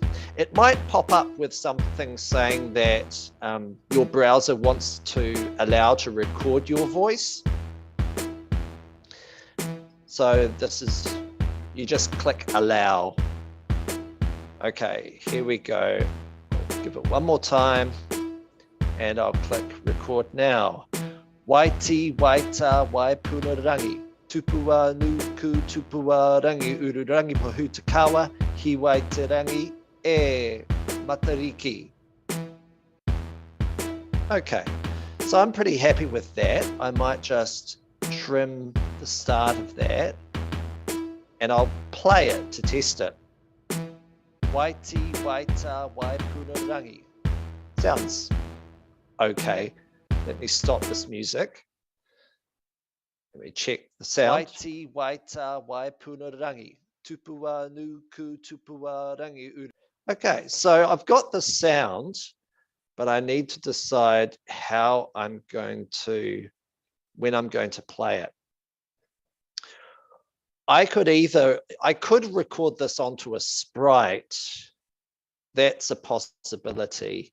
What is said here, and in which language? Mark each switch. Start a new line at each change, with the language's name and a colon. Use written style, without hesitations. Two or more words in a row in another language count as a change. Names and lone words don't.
English: It might pop up with something saying that your browser wants to allow to record your voice. So this is, you just click allow. Okay, here we go. I'll give it one more time and I'll click record now. Waiti, Waita, Waipunarangi, Tupua Nuku, Tupua Rangi, Ururangi Pohutakawa, Hiwai Te Rangi, E Matariki. Okay, so I'm pretty happy with that. I might just trim the start of that and I'll play it to test it. Waiti, Waita, Waipunarangi. Sounds okay. Let me stop this music. Let me check the sound. Waiti, Waita, Waipunarangi. Tupua nuku, tupua rangi uru. Okay, so I've got the sound, but I need to decide how I'm going to, when I'm going to play it. I could record this onto a sprite. That's a possibility.